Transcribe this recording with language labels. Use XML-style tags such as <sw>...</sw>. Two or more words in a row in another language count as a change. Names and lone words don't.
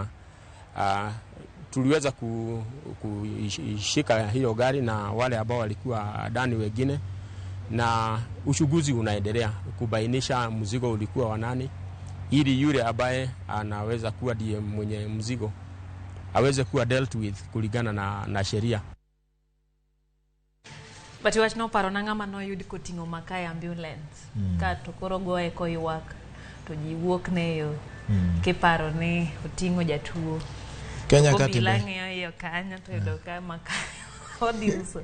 <sw>Tuliweza kushika hiyo gari na wale ambao walikuwa ndani wengine, na uchunguzi unaendelea kubainisha mzigo ulikuwa wa nani, ili yule ambaye anaweza kuwa ndiye mwenye mzigo aweze kuwa</sw> <en>dealt with</en> <sw>kulingana na sheria.</sw> <luo>Bati wach no paro na ng'ama no yudi koting'o makaa e ambulance ka to koro goye koywak to ji wuok ne yo kiparo ni oting'o jatuo. Kenya ka tibe yo kanya to yudo ka makaa odiuso</luo>